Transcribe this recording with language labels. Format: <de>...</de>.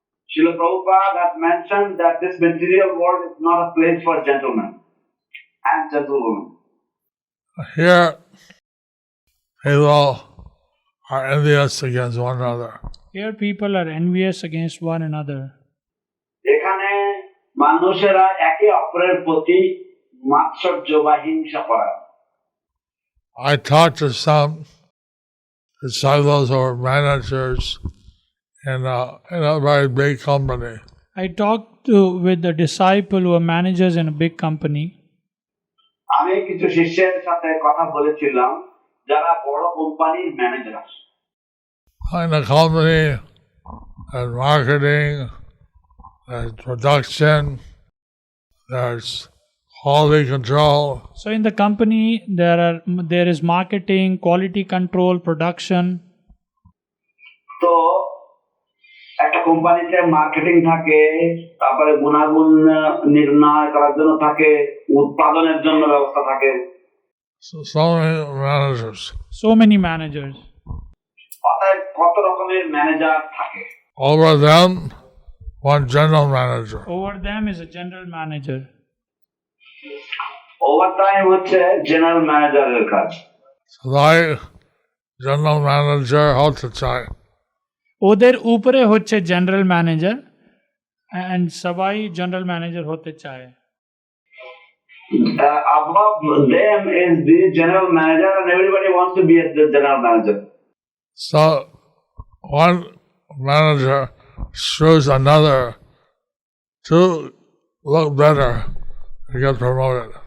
<en>Srila Prabhupada had mentioned that this material world is not a place for gentlemen and gentlewomen. Here, people are envious against one another. Here people are envious against one another.</en> <bn>এখানে মানুষেরা একে অপরের প্রতি মাৎসর্য বা হিংসা করে।</bn> <en>I talked to some disciples or managers in a very big company. I talked with the disciple who are managers in a big company.</en> <bn>আমি কিছু শিষ্যের সাথে কথা বলেছিলাম যারা বড় কোম্পানির manager.</bn> <en>In the company, there's marketing, there's production, there's quality control. So in the company there is marketing, quality control, production.</en> <bn>তো একটা কোম্পানিতে মার্কেটিং থাকে, তারপরে গুণাগুণ নির্ণয় করার জন্য থাকে, উৎপাদনের জন্য ব্যবস্থা থাকে।</bn> <en>So many managers. So many managers.</en> <bn>অর্থাৎ কত রকমের ম্যানেজার থাকে।</bn> <en>Over them, one general manager. Over them is a general manager.</en> <bn>Overtime হচ্ছে জেনারেল ম্যানেজারের কাজ। সবাই general manager হতে চায়। ওদের উপরে হচ্ছে জেনারেল ম্যানেজার</bn> <en>and</en> <bn>সবাই জেনারেল ম্যানেজার হতে চায়।</bn> <en>Above them is the general manager and everybody wants to be the general manager. So one manager shows another to look better to get promoted.</en>